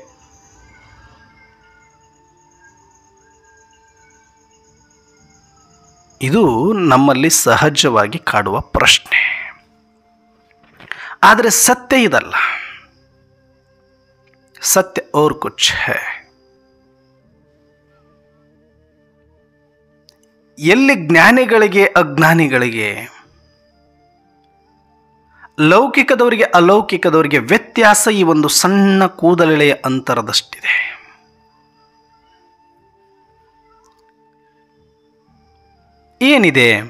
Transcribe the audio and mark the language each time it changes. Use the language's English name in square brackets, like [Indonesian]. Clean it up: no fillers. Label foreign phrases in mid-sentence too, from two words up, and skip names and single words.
[Kannada] ಇದು ನಮ್ಮಲ್ಲಿ ಸಹಜವಾಗಿ ಕಾಡುವ ಪ್ರಶ್ನೆ. ಆದರೆ ಸತ್ಯ ಇದಲ್ಲ. ಸತ್ಯ [Hindi] और कुछ है. [Kannada] ಎಲ್ಲಿ ಜ್ಞಾನಿಗಳಿಗೆ ಅಜ್ಞಾನಿಗಳಿಗೆ, ಲೌಕಿಕದವರಿಗೆ ಅಲೌಕಿಕದವರಿಗೆ ವ್ಯತ್ಯಾಸ ಈ ಒಂದು ಸಣ್ಣ ಕೂದಲೆಳೆಯ ಅಂತರದಷ್ಟಿದೆ. ಏನಿದೆ?